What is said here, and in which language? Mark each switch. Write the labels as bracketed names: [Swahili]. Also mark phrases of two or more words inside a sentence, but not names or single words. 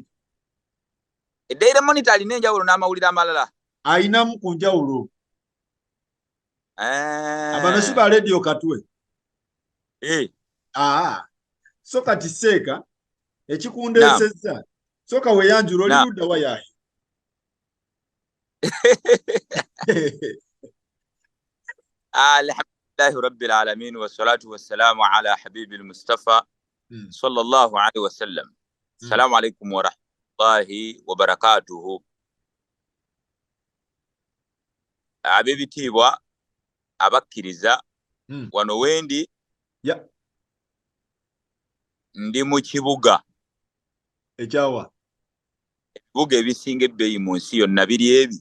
[Ganda] Daily Monitor alina enjawulo n'amawulire amalala. Ayinamu ku njawulo. Abano si ba radio katwe. So kati Seeka ekikundeesezza. Soka weeyanjula oli ludda wayayi. [Arabic] الحمد لله رب العالمين والصلاة والسلام على الحبيب المصطفى صلى الله عليه وسلم. السلام عليكم ورحمة الله وبركاته. [Ganda] Abebitiibwa abakkiriza wano wendi ndi mu kibuga ekyawa ebibuga ebisinga ebbeeyi mu nsi yonna biri ebi